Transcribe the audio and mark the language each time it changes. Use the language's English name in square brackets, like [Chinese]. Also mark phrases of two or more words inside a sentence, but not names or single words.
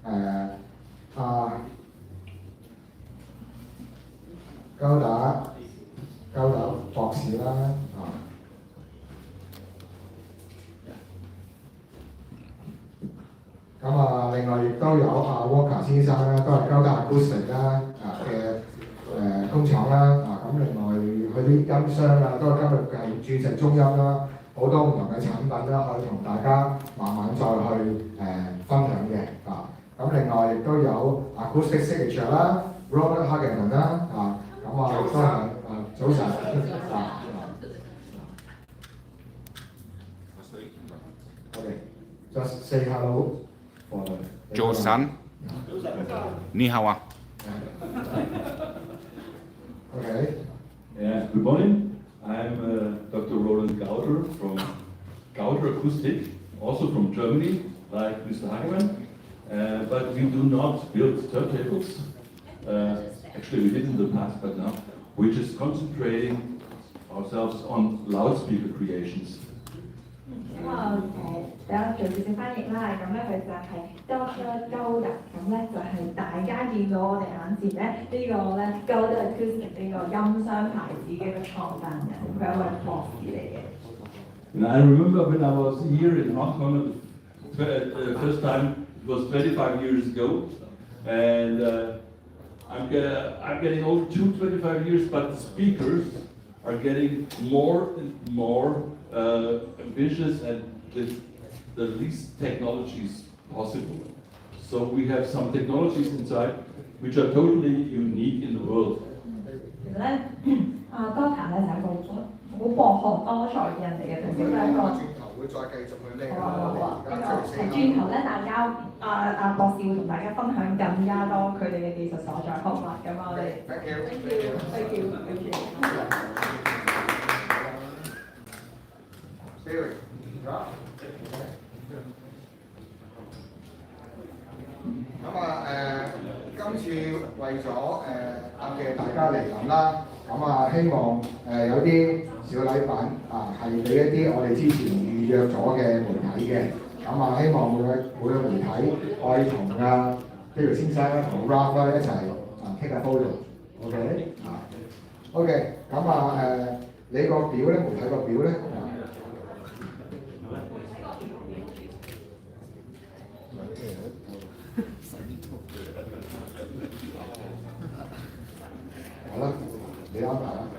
[Cantonese] 高達博士啦，另外亦都有Walker 先生啦，都係高達 Acoustic 啦嘅工廠啦，另外佢啲音箱都係今日係鑽石中音啦，好多唔同嘅產品啦，可以同大家慢慢再去分享嘅。另外亦都有 Acoustic Signature 啦 ，Robert Hageman 啦，都係早晨 ， [English] just say hello for the [Cantonese] 早晨，你好啊。 [English] Okay. Yeah, good morning. I'm Dr. Roland Gauder from Gauder Acoustic, also from Germany, like Mr. Hagemann. But we do not build turntables. Actually, we did in the past, but now we're just concentrating ourselves on loudspeaker creations. [Cantonese] 等我做少少翻譯啦，咁咧佢就係 Dr. Gauder， 咁咧就係大家見到我哋眼前咧呢個咧 Gauder Acoustic 呢個音箱牌子嘅一個創辦人，佢係一位博士嚟嘅。 [English] And I remember when I was here in Hong Kong the first time, it was 25 years ago, and I'm getting old too, 25 years, but the speakers are getting more and more ambitious and with the least technologies possible. So we have some technologies inside which are totally unique in the world. [Cantonese] 其實咧，Doctor 咧就係一個好博學多才嘅人嚟嘅，同時都係一個。轉頭會再繼續去呢個。轉頭咧，大家博士會同大家分享更加多佢哋嘅技術所在。好嘛，咁我哋。 [English] Thank you. [Cantonese] 今次為咗嘅大家嚟臨啦，希望有啲小禮品係俾一啲我哋之前預約咗嘅媒體嘅，希望每個媒體可以同David先生啦同 Ralph 啦一齊 [English] take a photo。 [Cantonese] OK， 你個表咧，媒體個表咧。好啦，你安排啦。